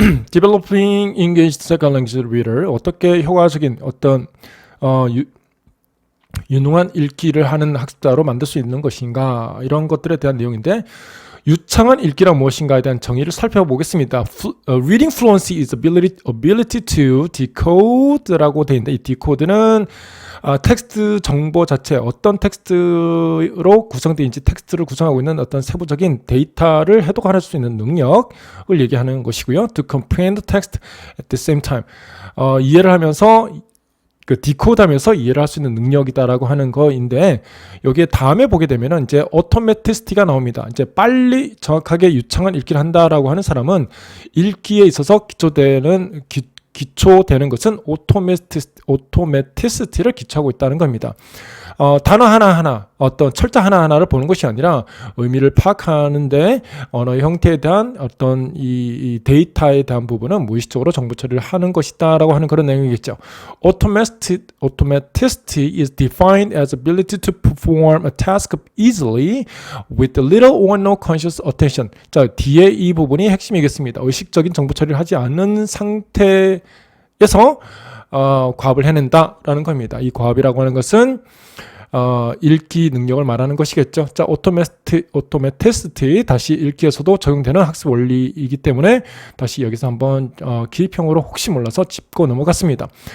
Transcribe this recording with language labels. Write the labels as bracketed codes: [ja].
[en] Developing engaged second language reader. [ko] 어떻게 효과적인 어떤 유능한 읽기를 하는 학습자로 만들 수 있는 것인가, 이런 것들에 대한 내용인데, 유창한 읽기란 무엇인가에 대한 정의를 살펴보겠습니다. [en] Reading fluency is ability to decode [ko] 라고 되어 있는데, 이 decode는 텍스트 정보 자체, 어떤 텍스트로 구성되어있는지, 텍스트를 구성하고 있는 어떤 세부적인 데이터를 해독할 수 있는 능력을 얘기하는 것이고요. [en] To comprehend text at the same time. [ko] 이해를 하면서 디코드하면서 이해를 할 수 있는 능력이다라고 하는 거인데, 여기에 다음에 보게 되면은 이제 automaticity가 나옵니다. 이제 빨리 정확하게 유창한 읽기를 한다라고 하는 사람은 읽기에 있어서 기초되는 것은 automaticity를 기초하고 있다는 겁니다. 단어 하나하나, 어떤 철자 하나하나를 보는 것이 아니라 의미를 파악하는데 언어의 형태에 대한 어떤 이 데이터에 대한 부분은 무의식적으로 정보 처리를 하는 것이다 라고 하는 그런 내용이겠죠. [en] Automaticity is defined as ability to perform a task easily with little or no conscious attention. [ko] 자, 뒤에 이 부분이 핵심이겠습니다. 의식적인 정보 처리를 하지 않는 상태에서 과업을 해낸다 라는 겁니다. 이 과업이라고 하는 것은 읽기 능력을 말하는 것이겠죠. 자, automaticity 다시 읽기에서도 적용되는 학습 원리이기 때문에 다시 여기서 한번 기입형으로 혹시 몰라서 짚고 넘어갔습니다.